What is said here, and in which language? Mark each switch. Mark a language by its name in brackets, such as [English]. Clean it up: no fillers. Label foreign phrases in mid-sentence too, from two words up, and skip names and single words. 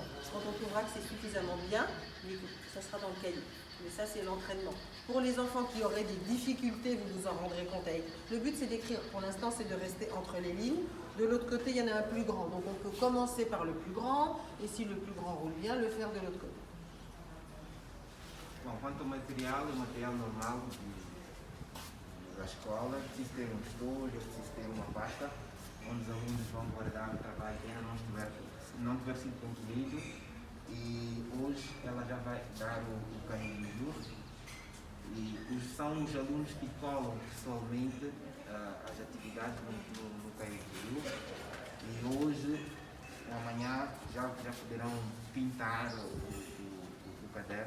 [French] Quand on trouvera que c'est suffisamment bien, ça sera dans le cahier. Mais ça, c'est l'entraînement. Pour les enfants qui auraient des difficultés, vous vous en rendrez compte avec. Le but, c'est d'écrire. Pour l'instant, c'est de rester entre les lignes. De l'autre côté, il y en a un plus grand. Donc, on peut commencer par le plus grand. Et si le plus grand roule bien, le faire de l'autre côté. [Portuguese] Bom, quanto ao material, o material normal da escola, preciso ter um estojo, preciso ter uma pasta onde os alunos vão guardar o trabalho que ainda não tiver sido concluído, e hoje ela já vai dar o caminho, e são os alunos que colam pessoalmente as atividades no caminho, e hoje, amanhã, já poderão pintar o caderno.